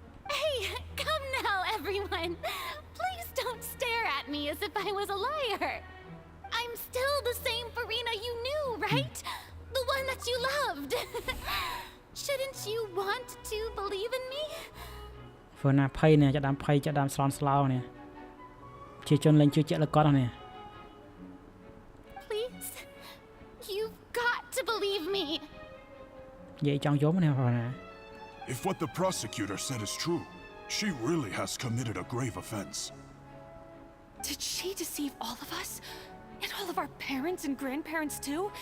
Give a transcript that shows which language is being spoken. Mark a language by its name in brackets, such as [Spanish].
[English] Hey, come now, everyone. Please don't stare at me as if I was a liar. I'm still the same Furina you knew, right? The one that you loved. Shouldn't you want to believe in me? [Khmer] ភ័យនេះចាប់ដើមស្លន់ស្លោនេះជាជនលេងជឿជាក់លើគាត់នេះ [English] Please, you've got to believe me. [Khmer] និយាយចង់យំនេះបងណា [English] If what the prosecutor said is true, she really has committed a grave offense. Did she deceive all of us? And all of our parents and grandparents too?